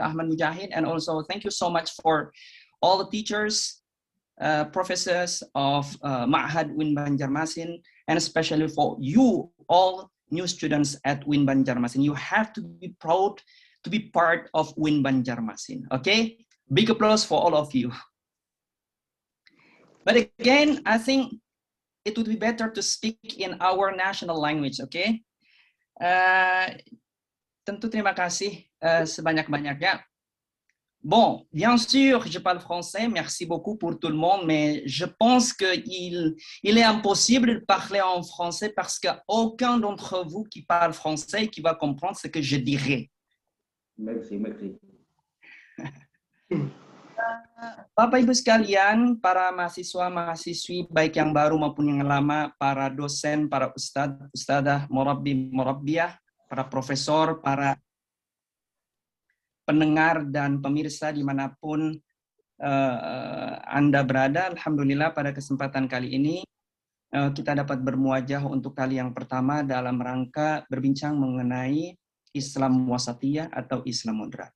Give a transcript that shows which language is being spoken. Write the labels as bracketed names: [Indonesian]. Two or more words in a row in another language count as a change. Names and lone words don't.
[English] Ahmad Mujahid, and also thank you so much for all the teachers, professors of Ma'had UIN Banjarmasin, and especially for you, all new students at UIN Banjarmasin. You have to be proud to be part of UIN Banjarmasin. Okay, big applause for all of you. But again, I think it would be better to speak in our national language. Okay. [Indonesian] Tentu terima kasih sebanyak-banyaknya. [French] Bon, bien sûr, je parle français. Merci beaucoup pour tout le monde, mais je pense qu'il est impossible de parler en français parce qu'aucun d'entre vous qui parle français qui va comprendre ce que je dirai. Merci. [Indonesian] Bapak Ibu sekalian, para mahasiswa-mahasiswi baik yang baru maupun yang lama, para dosen, para ustadzah, murabbi, murabbiyah, para profesor, para pendengar dan pemirsa dimanapun Anda berada, alhamdulillah pada kesempatan kali ini kita dapat bermuajah untuk kali yang pertama dalam rangka berbincang mengenai Islam wasatiyah atau Islam moderat.